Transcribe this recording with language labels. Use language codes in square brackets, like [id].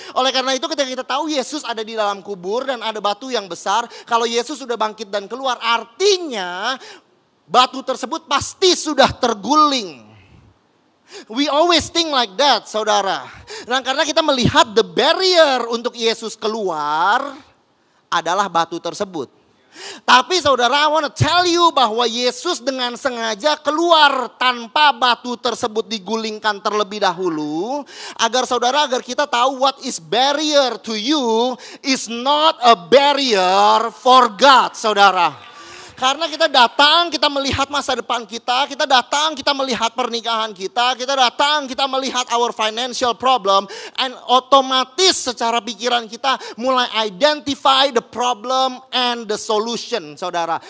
[id] Oleh karena itu ketika kita tahu Yesus ada di dalam kubur dan ada batu yang besar, kalau Yesus sudah bangkit dan keluar, artinya batu tersebut pasti sudah terguling. [en] We always think like that, saudara. [id] Nah, karena kita melihat [en] the barrier [id] untuk Yesus keluar adalah batu tersebut. Tapi saudara, [en] I want to tell you [id] bahwa Yesus dengan sengaja keluar tanpa batu tersebut digulingkan terlebih dahulu. Agar kita tahu [en] what is barrier to you is not a barrier for God, saudara. [id] Karena kita datang, kita melihat masa depan kita datang, kita melihat pernikahan kita datang, kita melihat [en] our financial problem, and [id] otomatis secara pikiran kita mulai [en] identify the problem and the solution, [id] saudara.